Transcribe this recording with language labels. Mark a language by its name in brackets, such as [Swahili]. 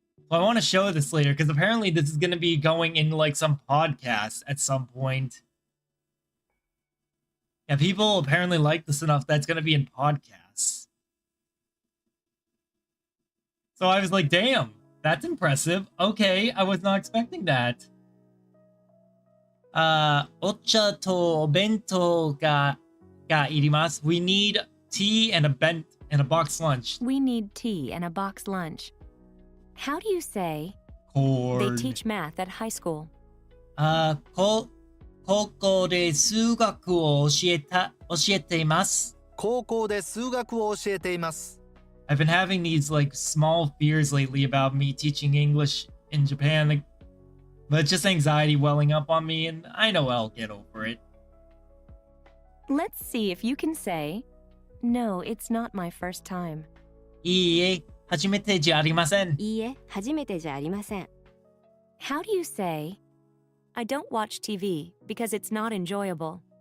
[English] Well, I want to show this later because apparently this is going to be going in like some podcast at some point. Yeah, people apparently like this enough that's going to be in podcasts. So I was like, damn, that's impressive. Okay, I was not expecting that. [Japanese] お茶とお弁当がいります. [English] We need tea and a box lunch. we need tea and a box lunch? How do you say Corn. they teach math at high school? [Japanese] 高校で数学を教えています. 高校で数学を教えています。 [English] I've been having these like small fears lately about me teaching English in Japan, like, but it's just anxiety welling up on me, and I know I'll get over it. Let's see if you can say, No, it's not my first time. [Japanese] いいえ、初めてじゃありません。いいえ、初めてじゃありません。 [English] How do you say, I don't watch TV because it's not enjoyable?